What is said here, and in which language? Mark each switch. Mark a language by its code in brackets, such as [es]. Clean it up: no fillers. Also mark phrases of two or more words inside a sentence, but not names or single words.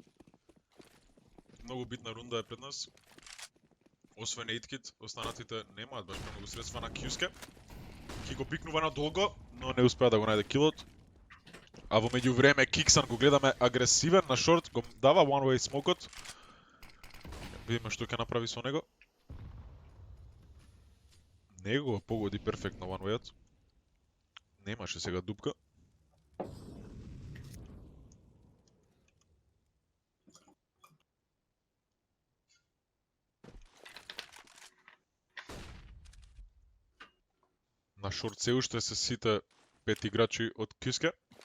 [mk] Многу битна рунда е пред нас. Освен Ејткит, останатите немаат баш премногу средства на Кјуске. Кико пикнува на долго, но не успеа да го најде килот. А во меѓувреме Киксан го гледаме агресивен на шорт, го дава [en] one way [mk] смокот. Видиме што ќе направи со него. Него го погоди перфектно [en] one way- [mk] от. Немаше сега дупка. На шорт се уште се сите 5 играчи од Кјуске.